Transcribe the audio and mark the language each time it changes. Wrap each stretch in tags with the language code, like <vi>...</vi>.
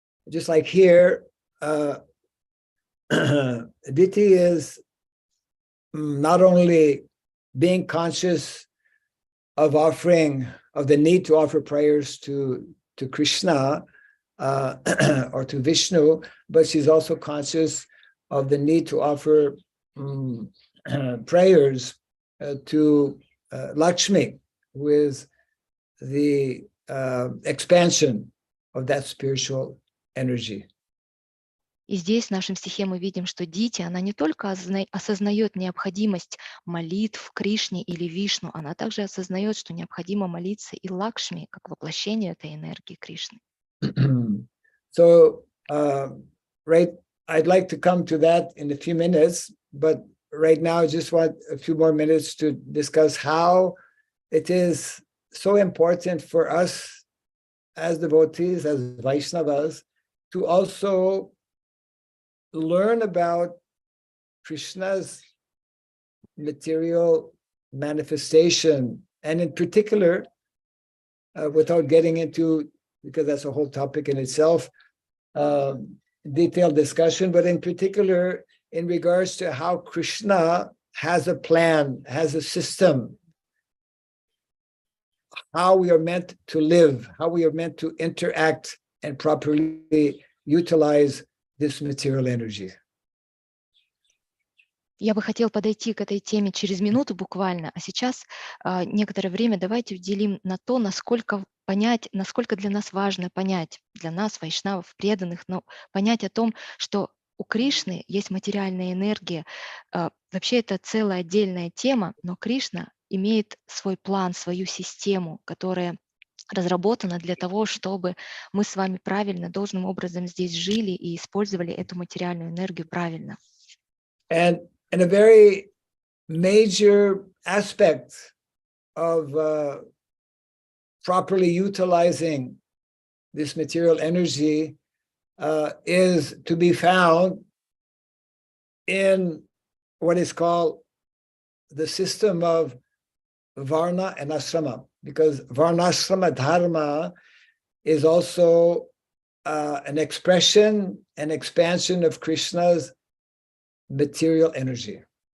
<en>Just like here, Diti is not only being conscious of the need to offer prayers to Krishna, or to Vishnu, but she's also conscious of the need to offer prayers to Lakshmi, who is the expansion of that spiritual energy.</en> <ru>И здесь в нашем стихе мы видим, что Дити, она не только осознает необходимость молитв Кришне или Вишну, она также осознает, что необходимо молиться и Лакшми, как воплощение этой энергии Кришны.</ru> <en>So, right, I'd like to come to that in a few minutes, but right now I just want a few more minutes to discuss how it is so important for us as devotees, as Vaishnavas, to also learn about Krishna's material manifestation, and in particular, without getting into, because that's a whole topic in itself, detailed discussion, but in particular, in regards to how Krishna has a plan, has a system, how we are meant to live, how we are meant to interact and properly utilize this material energy.</en> <ru>Я бы хотел подойти к этой теме через минуту буквально, а сейчас некоторое время давайте уделим на то, насколько для нас важно понять, для нас, вайшнавов, преданных, но понять о том, что у Кришны есть материальная энергия. Вообще это целая отдельная тема, но Кришна имеет свой план, свою систему, которая разработана для того, чтобы мы с вами правильно, должным образом здесь жили и использовали эту материальную энергию правильно.</ru> <en>And a very major aspect of properly utilizing this material energy is to be found in what is called the system of Varna and Ashrama, because Varnashrama Dharma is also an expression, an expansion of Krishna's material energy.</en>